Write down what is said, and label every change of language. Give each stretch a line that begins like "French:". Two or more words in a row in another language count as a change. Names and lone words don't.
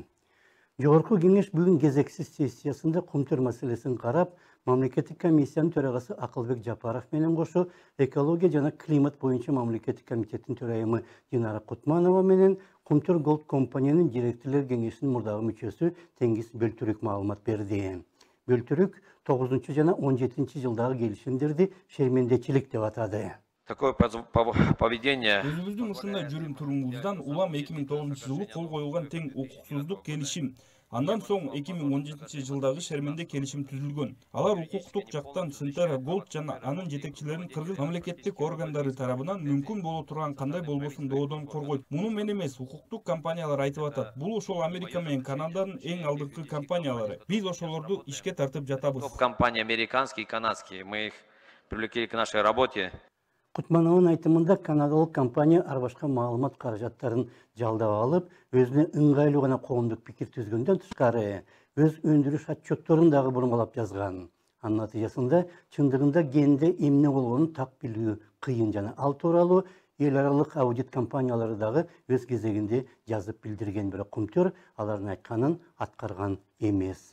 Kyrgyz: Жогорку кеңеш бүгүн кезексиз сессиясында кумтөр маселесин карап, мамлекеттик комиссиянын төрагасы Акылбек Жапаров менен кошо экология жана климат боюнча мамлекеттик комитеттин төрайымы Динара Кутманова менен Кумтөр Голд компаниянын директорлор кеңешинин мурдагы мүчөсү Теңиз Бөлтүрүк маалымат берди. Бөлтүрүк 9 жана 17 жылдагы келишимдерди шермендечилик деп атады.
Russian: Такое поведение.
Kyrgyz: Өзүбүздүн ушундай жүрүм туруңуздан улам 2009 жылы кол коюлган тең укуксуздук келишим. Андан соң 2017 жылдагы шерменде келишим түзүлгөн. Алар укуктук жактан Синтера Голд жана анын жетекчилерин кыргыз мамлекеттик органдары тарабынан мүмкүн боло турган кандай болбосун доодон коргойт. Муну мен эмес, укуктук компаниялар айтып атат. Бул ошол Америка менен Канаданын эң алдыңкы компаниялары. Биз ошолорду ишке тартып жатабыз.
Russian: Топ-компания американские и канадские. Мы их привлекли к нашей работе.
Kyrgyz: Кутмановдун айтымында канадалык компания ар башка маалымат каражаттарын жалдап алып, өзүнө ыңгайлуу гана коомдук пикир түзгөндөн тышкары, өз өндүрүш отчетторун дагы бурмалап жазган. Анын натыйжасында чындыгында генде эмне болгонун так билүү кыйын жана ал тууралуу эл аралык аудит компаниялары дагы өз кезегинде жазып билдирген, бирок Кумтөр алардын айтканын аткарган эмес.